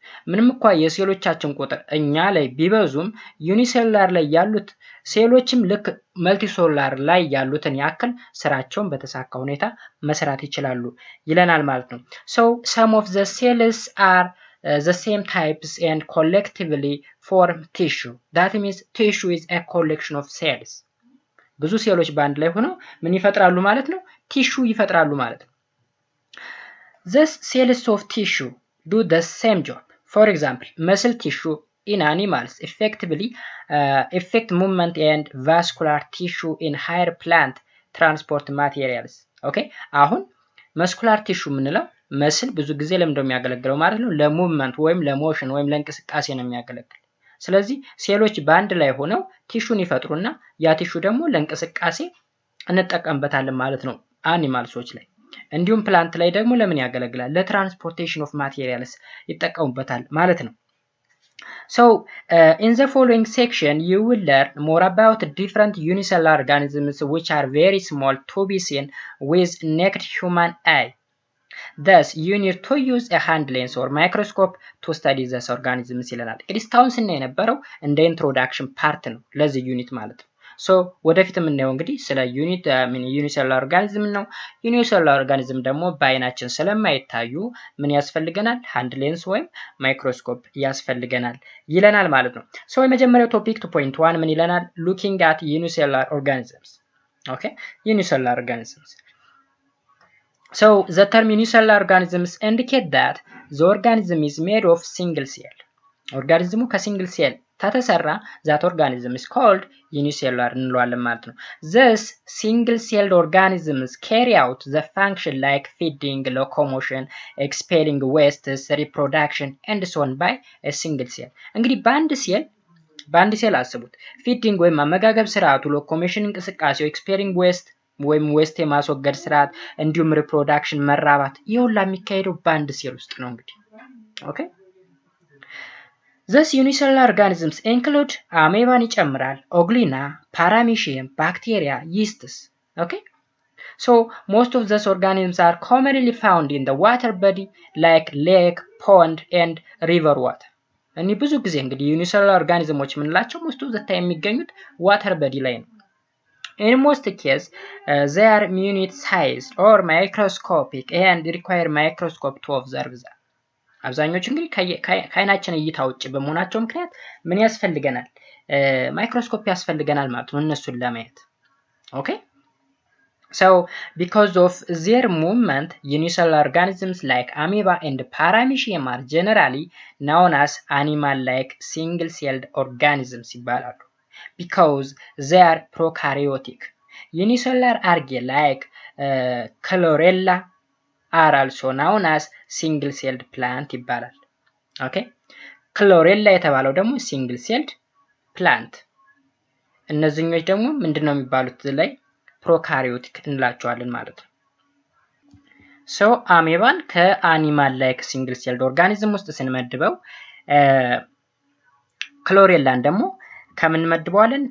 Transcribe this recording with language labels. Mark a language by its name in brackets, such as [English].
[Amharic] ምንም እንኳን የሴሎቻችን ቁጥር እኛ ላይ ቢበዙም ዩኒሴሉላር ላይ ያሉት ሴሎችም ልክ መልቲሴሉላር ላይ ያሉትን ያክል ስራቸውን በተሳካ ሁኔታ መስራት ይችላሉ ይለናል ማለት ነው። [English] So some of the cells are the same types and collectively form tissue. That means tissue is a collection of cells. [Amharic] ብዙ ሴሎች በአንድ ላይ ሆነው ምን ይፈጥራሉ ማለት ነው? ቲሹ ይፈጥራሉ ማለት ነው። [English] These cells of tissue do the same job. For example, muscle tissue in animals effectively affect movement and vascular tissue in higher plant transport materials. Okay? [Amharic] አሁን muscular tissue ምንለው መስል ብዙ ጊዜ ለምንድነው የሚያገለግለው ማለት ነው? ለሙቭመንት ወይም ለሞሽን ወይም ለእንቅስቃሴ ነው የሚያገለግለው። ስለዚህ ሴሎች በአንድ ላይ ሆነው ቲሹን ይፈጥሩና ያ ቲሹ ደግሞ ለእንቅስቃሴ እንጠቀምበታለን ማለት ነው አኒማልሶች ላይ። እንዲሁም ፕላንት ላይ ደግሞ ለምን ያገለግላል? ለትራንስፖርቴሽን ኦፍ ማቴሪያልስ ይጠቀሙበታል ማለት ነው። [English] So in the following section you will learn more about different unicellular organisms which are very small to be seen with naked human eye. Thus you need to use a hand lens or microscope to study these organisms [Amharic] ይለናል። እንግዲህ እስካሁን ስናይ የነበረው እንደ ኢንትሮዳክሽን ፓርት ነው ለዚህ ዩኒት ማለት ነው። ሶ ወደፊት የምናየው እንግዲህ ስለ ዩኒሴሉላር ኦርጋኒዝም ነው። ዩኒሴሉላር ኦርጋኒዝም ደግሞ በአይናችን ስለማይታዩ ምን ያስፈልገናል? ሃንድ ሌንስ ወይም ማይክሮስኮፕ ያስፈልገናል ይለናል ማለት ነው። ሶ የመጀመሪያው ቶፒክ 2.1 ምን ይለናል? [English] ሉኪንግ አት ዩኒሴሉላር ኦርጋኒዝምስ። ኦኬ ዩኒሴሉላር ኦርጋኒዝምስ So the term unicellular organisms indicate that the organism is made of single cell. [Amharic] ኦርጋኒዝሙ ከሲንግል ሴል ተተሰራ [English] that organism is called unicellular [Amharic] እንለዋለን ማለት ነው። [English] Thus single celled organisms carry out the function like feeding, locomotion, expelling wastes, reproduction and so on by a single cell. [Amharic] እንግዲህ በአንድ ሴል አስቡት ፊዲንግ ወይም አመጋገብ ስርዓቱ፣ ሎኮሞሽን እንቅስቃሴው፣ ኤክስፔሊንግ ዌስት ወይም ዌስት የማስወገድ ስርዓት እንዲሁም ሪፕሮዳክሽን መራባት ይሁላ የሚካሄደው በአንድ ሴል ውስጥ ነው እንግዲህ ኦኬ። [English] Thus unicellular organisms include [Amharic] አሜባን ይጨምራል፣ ኦግሊና፣ ፓራሚሺየም፣ ባክቴሪያ፣ yeasts. [English] Okay? So most of these organisms are commonly found in the water body like lake, pond and river water. [Amharic] እኔ ብዙ ጊዜ እንግዲህ [English] unicellular organisms [Amharic] ምንላቸው [English] most of the time [Amharic] የሚገኙት [English] water body [Amharic] ላይ ነው። [English] In most cases, they are minute-sized or microscopic and require microscope to observe them. [Amharic] አብዛኞቹ እንግዲህ ከአይናችን እይታ ውጭ በመሆናቸው ምክንያት ምን ያስፈልገናል? ማይክሮስኮፕ ያስፈልገናል ማለት ነው እነሱን ለማየት። [English] ኦኬ So because of their movement, unicellular organisms like Amoeba and Paramecium are generally known as animal-like single-celled organisms [Amharic] ይባላሉ. [English] Because they are prokaryotic. Unicellular algae like Chlorella are also known as single-celled plant [Amharic] ይባላል። ኦኬ ክሎሬላ የተባለው ደግሞ [English] single-celled plant። [Amharic] እነዚህኞች ደግሞ ምንድነው የሚባሉት ላይ ፕሮካሪዮቲክ እንላቸዋለን ማለት ነው። ሶ አሜባን ከአኒማል ላይክ single-celled organism ውስጥ ስንመድበው ክሎሬላን ደግሞ ከምን መድበዋለን?